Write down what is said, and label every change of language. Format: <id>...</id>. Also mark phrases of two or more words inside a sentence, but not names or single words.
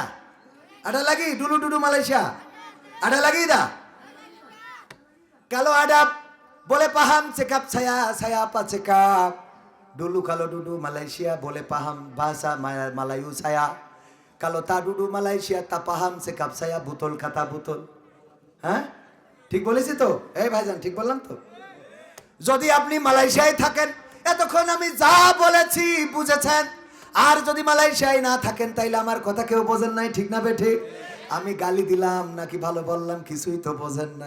<ms>Ada lagi dulu Malaysia. Ada lagi tak? Kalau ada boleh paham cakap saya apa cakap dulu. Kalau duduk Malaysia boleh paham bahasa Melayu saya. Kalau tak duduk Malaysia tak paham cakap saya betul kata betul.</ms> <bn>ঠিক বলেছি তো? এই ভাইজান ঠিক বললাম তো? যদি আপনি মালয়েশিয়ায় থাকেন, এতক্ষণ আমি যা বলেছি বুঝেছেন। আর যদি মালয়েশিয়ায় না থাকেন তাইলে আমার কথা কেউ বোঝেন নাই, ঠিক না বেঠিক? আমি গালি দিলাম নাকি ভালো বললাম কিছুই তো বোঝেন নাই।</bn>